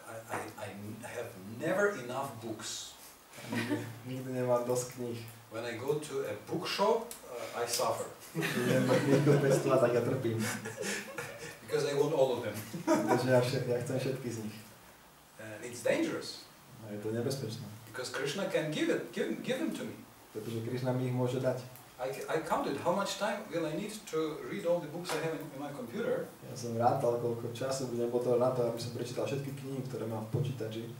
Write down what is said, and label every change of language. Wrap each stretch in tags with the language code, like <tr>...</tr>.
<en>I have never enough books.</en> <sk>Nikdy nemám dosť kníh.</sk> <en>When I go to a bookshop, I suffer.</en> <sk>Keď idem na knihkupectva, tak ja trpím.</sk> <en>Because I want all of them.</en> <sk>Pretože ja chcem všetky z nich.</sk> <en>And it's dangerous.</en> <sk>A je to nebezpečné.</sk> <en>Because Krishna can give them to me.</en> <sk>Pretože Krišna mi ich môže dať.</sk> <en>I counted how much time will I need to read all the books I have in my computer.</en> <sk>Ja som rátal, koľko času budem potrebovať na to, aby som prečítal všetky knihy, ktoré mám v počítači.</sk>